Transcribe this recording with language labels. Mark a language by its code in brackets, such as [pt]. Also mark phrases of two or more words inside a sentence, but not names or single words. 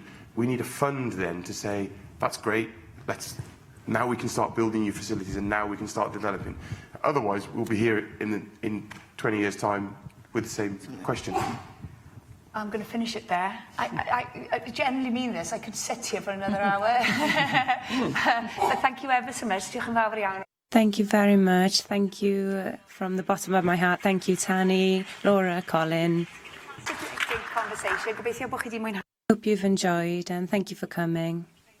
[en] We need a fund then to say, that's great, now we can start building new facilities and now we can start developing. Otherwise, we'll be here in 20 years' time with the same question. I'm going to finish it there. I genuinely mean this. I could sit here for another hour. But thank you ever so much. [cy] Diolch yn fawr iawn. [en] Thank you very much. Thank you from the bottom of my heart. Thank you, Tanni, Laura, Colin. Great conversation. [cy] Gobeithio bod chi 'di mwynhau. [en] Hope you've enjoyed and thank you for coming.